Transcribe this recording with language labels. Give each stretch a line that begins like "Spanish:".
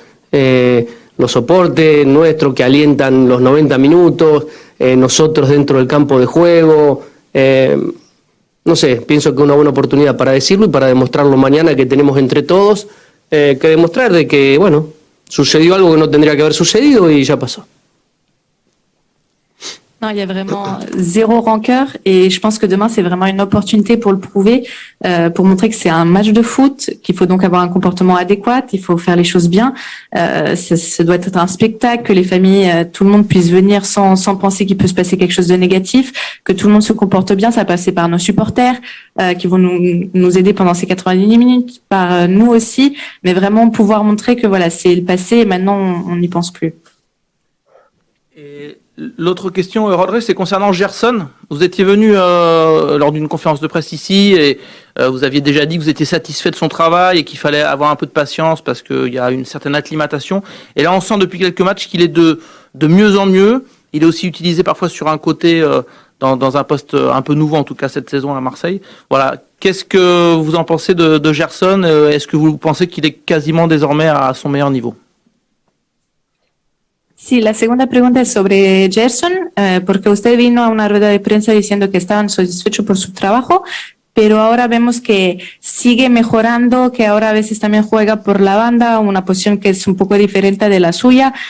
Spanish: Los soportes nuestros que alientan los 90 minutos, nosotros dentro del campo de juego. No sé, pienso que es una buena oportunidad para decirlo y para demostrarlo mañana, que tenemos entre todos que demostrar de que, bueno, sucedió algo que no tendría que haber sucedido y ya pasó.
French: Non, il y a vraiment zéro rancœur et je pense que demain c'est vraiment une opportunité pour le prouver, pour montrer que c'est un match de foot, qu'il faut donc avoir un comportement adéquat, il faut faire les choses bien. Ça doit être un spectacle, que les familles, tout le monde puisse venir sans penser qu'il peut se passer quelque chose de négatif, que tout le monde se comporte bien. Ça passe par nos supporters qui vont nous aider pendant ces 90 minutes, par nous aussi, mais vraiment pouvoir montrer que voilà, c'est le passé et maintenant on n'y pense plus. Et l'autre question, Rodré, c'est concernant Gerson. Vous étiez venu lors d'une conférence de presse ici et vous aviez déjà dit que vous étiez satisfait de son travail et qu'il fallait avoir un peu de patience parce qu'il y a une certaine acclimatation. Et là, on sent depuis quelques matchs qu'il est de mieux en mieux. Il est aussi utilisé parfois sur un côté, dans un poste un peu nouveau, en tout cas cette saison à Marseille. Voilà. Qu'est-ce que vous en pensez de Gerson? Est-ce que vous pensez qu'il est quasiment désormais à son meilleur niveau?
Spanish: Sí, la segunda pregunta es sobre Gerson, porque usted vino a una rueda de prensa diciendo que estaban satisfechos por su trabajo, pero ahora vemos que sigue mejorando, que ahora a veces también juega por la banda, una posición que es un poco diferente de la suya.